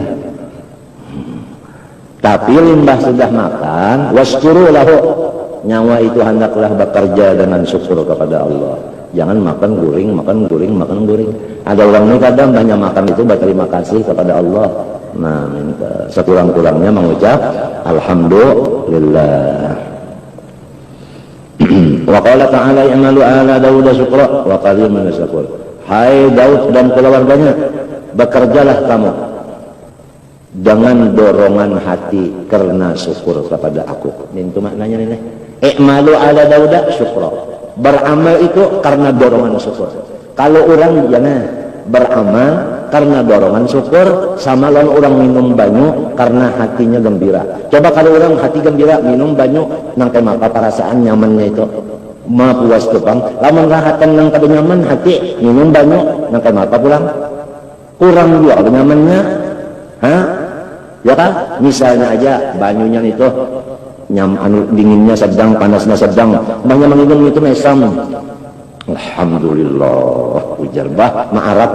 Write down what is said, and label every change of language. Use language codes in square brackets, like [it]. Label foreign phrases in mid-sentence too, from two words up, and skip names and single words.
[bjn] tapi limbah sudah makan [ar] واشكروا له [bjn] nyawa itu hendaklah bekerja dengan syukur kepada Allah jangan makan guring ada orang ini kadang banyak makan itu berterima kasih kepada Allah nah sekurang-kurangnya mengucap alhamdulillah. [ar] وقال تعالى اعملوا آل داود شكرا وقليل من شكور. [bjn] Hai Daud dan keluarganya, bekerjalah kamu dengan dorongan hati karena syukur kepada aku. Ini itu maknanya nih. [ar] اعملوا آل داود شكرا. [bjn] Beramal itu karena dorongan syukur. Kalau orang jangan beramal karena dorongan syukur sama lawan orang minum banyu karena hatinya gembira. Coba kalau orang hati gembira minum banyu nang kayak apa perasaan nyamannya itu ma puas tupang lamun rahatan nang kada nyaman hati minum banyu nang kayak apa pulang kurang juga nyamannya ya kan misalnya aja banyunya itu dinginnya sedang panasnya sedang banyak minum itu mesam alhamdulillah ujar bah ma'arab.